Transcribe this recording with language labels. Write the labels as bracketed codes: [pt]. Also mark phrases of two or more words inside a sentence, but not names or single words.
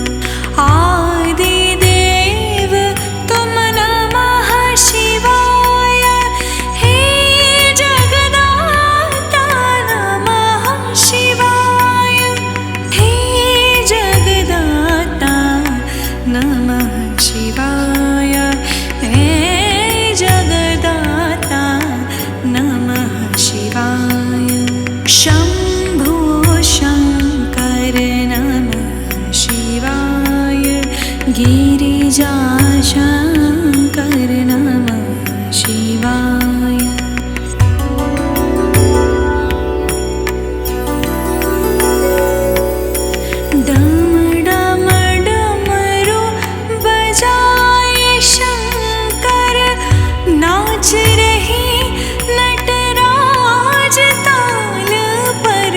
[sa] आदिदेव तुम नमः शिवाय, हे जगदाता नमः शिवाय, हे जगदाता नमः शिवाय, हे जगदाता नमः शिवाय। शम्भो शङ्कर नमः शिवाय, गिरिजाशङ्कर नमः शिवाय। [hi] डम डम डमरू बजाए शंकर, नाच रही नटराज ताल पर।